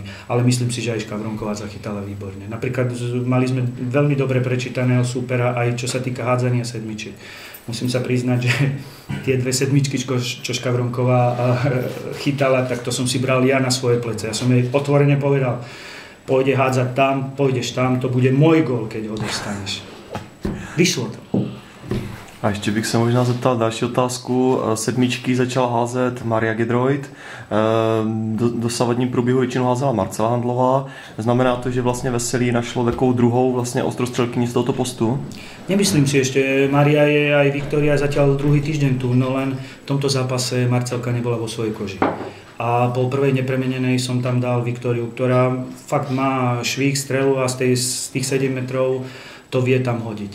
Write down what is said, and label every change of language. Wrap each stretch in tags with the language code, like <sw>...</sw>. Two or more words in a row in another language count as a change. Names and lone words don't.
<sk>Ale myslím si, že aj Škavronková zachytala výborne. Napríklad mali sme veľmi dobre prečítaného súpera aj čo sa týka hádzania sedmičiek. Musím sa priznať, že tie 2 sedmičky, čo Škavronková chytala, tak to som si bral ja na svoje plece. Ja som jej otvorene povedal, pôjde hádzať tam, pôjdeš tam, to bude môj gól, keď ho dostaneš. Vyšlo to.</sk> <cs>A ještě bych se možná zeptal další otázku. Sedmičky začala házet Maria Gedroyd. Do dosavadním průběhu většinou házela Marcela Handlová. Znamená to, že vlastně Veselí našlo takovou druhou vlastně ostrostřelkyni z tohoto postu?</cs> <sk>Nemyslím si ešte. Maria je aj Viktória zatiaľ druhý týždeň tu, no len v tomto zápase Marcelka nebola vo svojej koži. A po prvej nepremenenej som tam dal Viktóriu, ktorá fakt má švih, strelu a z tých 7 metrov to vie tam hodiť.</sk>